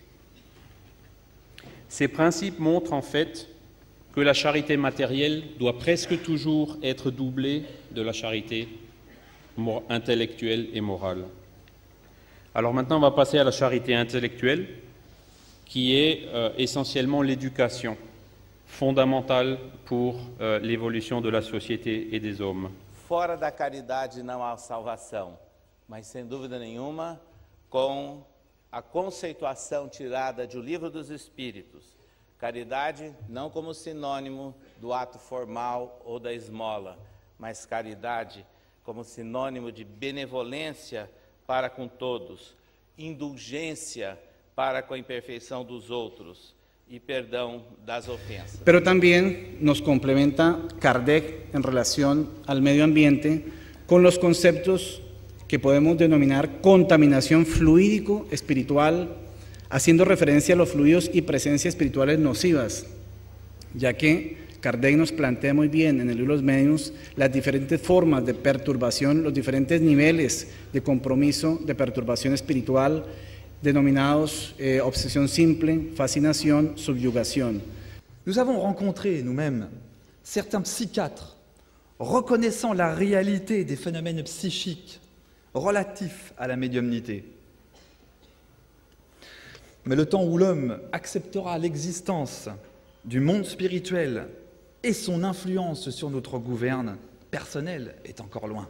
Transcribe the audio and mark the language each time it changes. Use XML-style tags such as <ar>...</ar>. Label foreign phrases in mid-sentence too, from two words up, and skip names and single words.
<fr>Ces principes montrent en fait que la charité matérielle doit presque toujours être doublée de la charité intellectuelle et morale. Alors maintenant, on va passer à la charité intellectuelle, qui est essentiellement l'éducation, fondamentale pour l'évolution de la société et des hommes.</fr> <pt>Fora da caridade não há salvação, mas sem dúvida nenhuma, com a conceituação tirada do Livro dos Espíritos, caridade não como sinônimo do ato formal ou da esmola, mas caridade como sinônimo de benevolência para com todos, indulgência para com a imperfeição dos outros</pt> <es>y perdón</es> <pt>das ofensas.</pt> <es>Pero también nos complementa Kardec en relación al medio ambiente con los conceptos que podemos denominar contaminación fluídico-espiritual, haciendo referencia a los fluidos y presencias espirituales nocivas, ya que Kardec nos plantea muy bien en el libro Los Mediums las diferentes formas de perturbación, los diferentes niveles de compromiso, de perturbación espiritual, denominados obsesión simple, fascinación, subyugación.</es> <fr>Nous avons rencontré nous-mêmes certains psychiatres reconnaissant la réalité des phénomènes psychiques relatifs à la médiumnité. Mais le temps où l'homme acceptera l'existence du monde spirituel et son influence sur notre gouverne personnelle est encore loin.</fr>